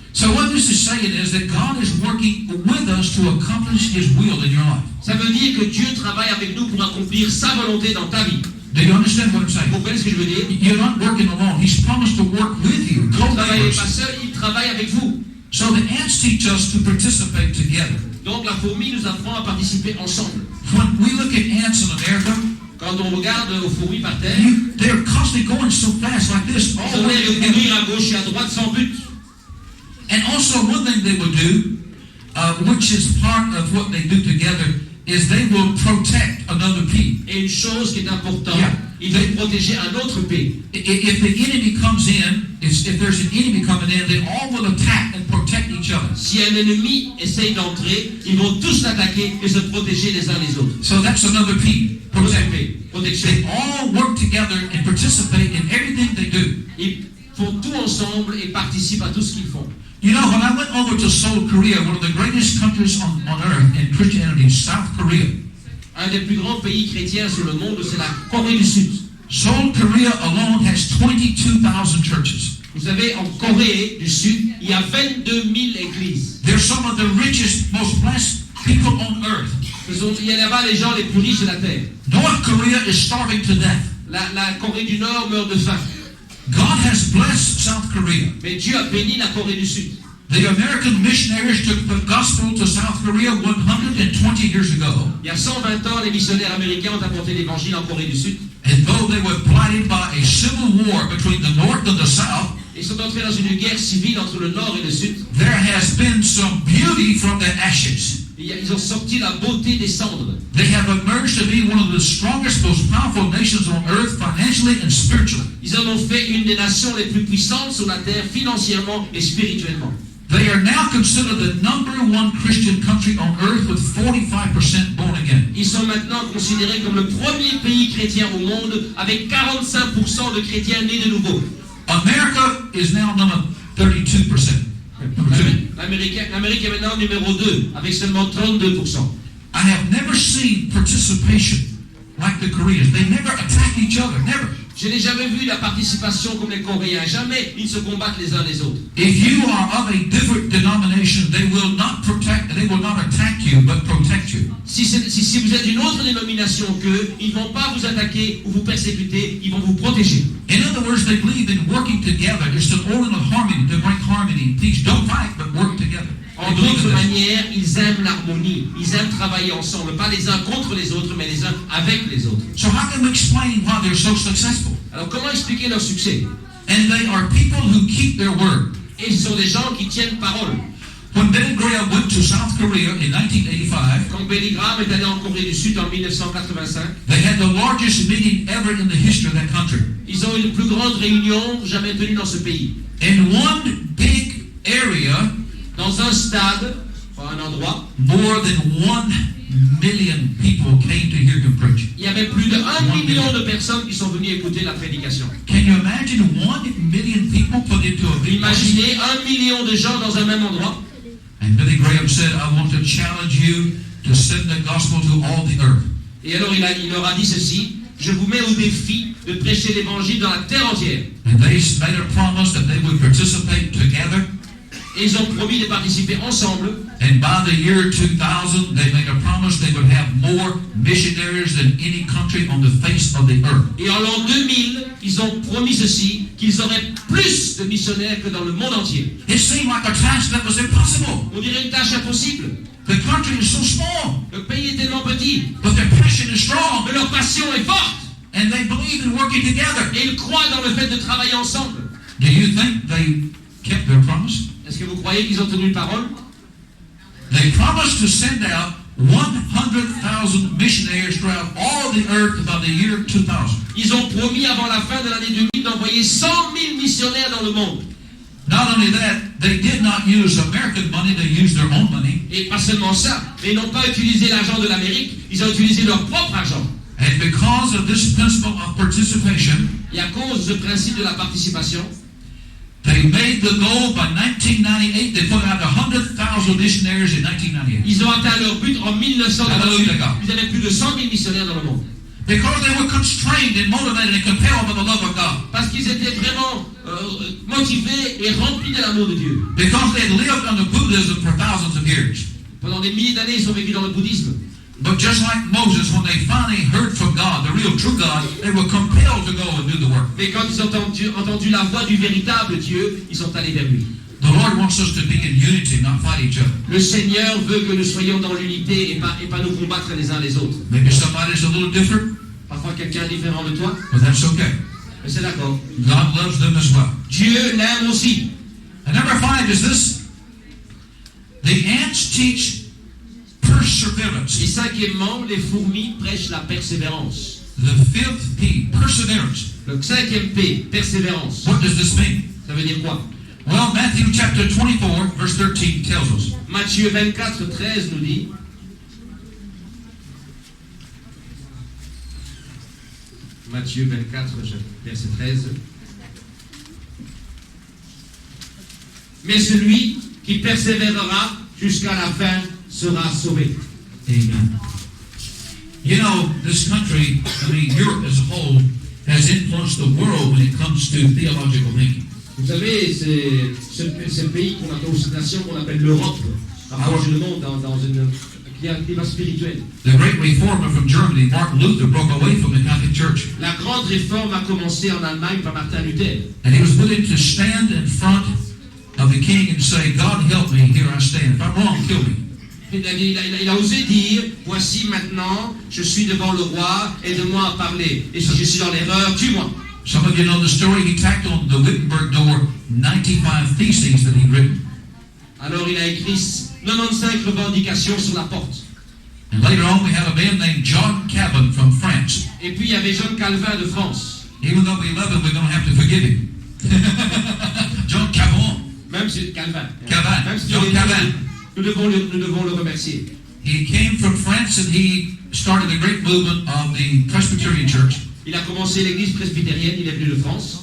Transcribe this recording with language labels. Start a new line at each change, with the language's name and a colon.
English: So what this is saying is that God is working with us to accomplish His will in your life.
French: Ça veut dire que Dieu travaille avec nous pour accomplir sa volonté dans ta vie.
English: Do you understand what I'm saying?
French: Vous comprenez ce que je veux dire?
English: You're not working alone. He's promised to work with you.
French: Vous ne travaillez pas
English: Co-laborers.
French: seul, il travaille avec vous.
English: So the ants teach us to participate together.
French: Donc la fourmi nous apprend à participer ensemble.
English: When we look at ants in America,
French: Quand on regarde aux fourmis par terre,
English: they're constantly going so fast like this.
French: ils ont
English: the way
French: l'air de
English: together.
French: courir à gauche et à droite sans but.
English: And also one thing they will do, which is part of what they do together, is they will protect another bee.
French: Et une chose qui est importante,
English: Yeah.
French: ils vont protéger un autre bee.
English: If the enemy comes in, if there's an enemy coming in, they all will attack and protect each other.
French: Si un ennemi essaye d'entrer, ils vont tous l'attaquer et se protéger les uns les autres.
English: So that's another bee.
French: Protection.
English: They all work together and participate in everything they do.
French: Ils font tout ensemble et participent à tout ce qu'ils font.
English: You know, when I went over to Seoul, Korea, one of the greatest countries on earth in Christianity, South Korea.
French: Un des plus grands pays chrétiens sur le monde, c'est la Corée du Sud.
English: Seoul, Korea alone has 22,000 churches.
French: Vous savez, en Corée du Sud, il y a 22 000 églises.
English: They're some of the richest, most blessed people on earth.
French: Il y a là-bas les gens les plus riches de la terre.
English: North Korea is starving to death.
French: La Corée du Nord meurt de faim.
English: God has blessed South Korea.
French: Mais Dieu a béni la Corée du Sud.
English: The American missionaries took the gospel to South Korea 120 years ago.
French: Il y a 120 ans, les missionnaires américains ont apporté l'évangile en Corée du Sud.
English: And though they were blighted by a civil war between the North and the South,
French: Ils sont entrés dans une guerre civile entre le Nord et le Sud.
English: there has been some beauty from the ashes.
French: Ils ont sorti la beauté des cendres.
English: They have emerged to be one of the strongest, most powerful nations on earth financially and spiritually.
French: Ils en ont fait une des nations les plus puissantes sur la terre, financièrement et spirituellement.
English: They are now considered the #1 Christian country on earth with 45% born again.
French: Ils sont maintenant considérés comme le premier pays chrétien au monde avec 45% de chrétiens nés de nouveau.
English: America is now number 32%. Number 2.
French: L'Amérique est maintenant numéro 2 avec seulement 32%.
English: I have never seen participation like the Koreans. They never attack each other, never.
French: Je n'ai jamais vu la participation comme les Coréens. Jamais ils se combattent les uns les autres.
English: If you are of a different denomination, they will not attack you, but protect you.
French: Si vous êtes d'une autre dénomination qu'eux, ils ne vont pas vous attaquer ou vous persécuter, ils vont vous protéger.
English: In other words, they believe in working together. It's to order of harmony, to bring harmony and peace. Don't fight, but work together.
French: En d'autres manières, ils aiment l'harmonie. Ils aiment travailler ensemble, pas les uns contre les autres, mais les uns avec les autres.
English: So how can we explain why they're so successful?
French: Alors comment expliquer leur succès?
English: And they are people who keep their word.
French: Et ce sont des gens qui tiennent parole.
English: When Billy Graham went to South Korea in 1985,
French: Quand Billy Graham est allé en Corée du Sud en 1985,
English: they had the largest meeting ever in the history of that country.
French: ils ont eu une plus grande réunion jamais tenue dans ce pays.
English: In one big area,
French: Dans un stade, un endroit,
English: more than 1 million people came to hear him preach.
French: il y avait plus de 1 million de personnes qui sont venues écouter la prédication.
English: Can you imagine 1 million people put into a big place?
French: Imaginez 1 million de gens dans un même endroit.
English: And Billy Graham said, I want to challenge you to send the gospel to all the earth.
French: Et alors il leur a dit ceci: je vous mets au défi de prêcher l'évangile dans la terre entière.
English: And they made a promise that they would participate together.
French: Et ils ont promis de participer ensemble.
English: And by the year 2000, they made a promise they would have more missionaries than any country on the face of the earth.
French: Et en l'an 2000, ils ont promis ceci, qu'ils auraient plus de missionnaires que dans le monde entier.
English: It seemed like a task that was impossible.
French: On dirait une tâche impossible.
English: The country is so small,
French: Le pays est tellement petit,
English: but their passion is strong.
French: mais leur passion est forte.
English: And they believe in working together.
French: Et ils croient dans le fait de travailler ensemble.
English: Do you think they kept their promise?
French: Est-ce que vous croyez qu'ils ont tenu parole?
English: They promised to send out 100,000 missionaries throughout all the earth by the year 2000.
French: Ils ont promis avant la fin de l'année 2000 d'envoyer 100 000 missionnaires dans le monde.
English: Not only that, they did not use American money, they used their own money.
French: Et pas seulement ça, mais ils n'ont pas utilisé l'argent de l'Amérique, ils ont utilisé leur propre argent.
English: And because of this principle of participation,
French: Et à cause de ce principe de la participation,
English: they made the goal by 1998. They put out 100,000 missionaries in 1998.
French: ils ont atteint leur but en 1998.
English: Hallelujah.
French: Ils avaient plus de 100 000 missionnaires dans le monde.
English: Because they were constrained and motivated and compelled by the love of God.
French: Parce qu'ils étaient vraiment motivés et remplis de l'amour de Dieu.
English: Because they had lived under Buddhism for thousands of years.
French: Pendant des milliers d'années, ils ont vécu dans le bouddhisme.
English: But just like Moses, when they finally heard from God, the real true God, they were compelled to go and do the work.
French: Mais quand ils ont entendu la voix du véritable Dieu, ils sont allés vers lui.
English: The Lord wants us to be in unity, not fight each other.
French: Le Seigneur veut que nous soyons dans l'unité et pas nous combattre les uns les autres.
English: Maybe somebody's a little different,
French: Parfois quelqu'un est différent de toi,
English: but that's okay.
French: mais c'est d'accord.
English: God loves them as well.
French: Dieu l'aime aussi.
English: And number 5 is this. The ants teach perseverance.
French: Et cinquièmement, les fourmis prêchent la persévérance.
English: The 5th P, perseverance.
French: Le cinquième P, persévérance.
English: What does this mean?
French: Ça veut dire quoi?
English: Well, Matthew chapter 24, verse 13 tells us.
French: Matthieu 24, 13 nous dit, Matthieu 24, verset 13. Mais celui qui persévérera jusqu'à la fin sera sauvé.
English: Amen. You know, this country, I mean, Europe as a whole, has influenced the world when it comes to theological thinking.
French: Vous savez, c'est ce pays qu'on appelle, cette nation qu'on appelle l'Europe, rapproche le monde dans un climat spirituel.
English: The great reformer from Germany, Martin Luther, broke away from the Catholic Church.
French: La grande réforme a commencé en Allemagne par Martin Luther.
English: And he was willing to stand in front of the king and say, God help me, here I stand. If I'm wrong, kill me.
French: Il a osé dire, voici maintenant, je suis devant le roi, aide-moi à parler. Et si je suis dans l'erreur, tue-moi.
English: Some of you know the story. He tacked on the Wittenberg door 95 theses that he'd written.
French: Alors il a écrit 95 revendications sur la porte.
English: And later on, we had a man named John Calvin from France.
French: Et puis il y avait John Calvin de France.
English: Even though we love him, we're going to have to forgive him. John Calvin.
French: Même si Calvin.
English: Calvin.
French: Même si
English: John Calvin.
French: nous devons le remercier.
English: He came from France and he started the great movement of the Presbyterian Church.
French: Il a commencé l'église presbytérienne, il est venu de France.